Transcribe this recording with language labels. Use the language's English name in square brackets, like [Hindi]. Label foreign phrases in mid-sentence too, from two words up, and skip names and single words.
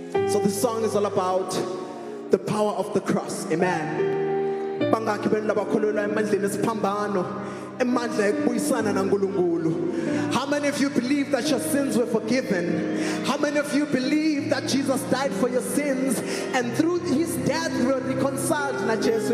[English] So this song is all about the power of the cross. Amen. [Swati] Bangakhi benu labakholelwa emandleni esiphambano, emandla ekubuyisana naNkulunkulu. [English] How many of you believe that your sins were forgiven? How many of you believe that Jesus died for your sins and through his death we were reconciled na Jesu?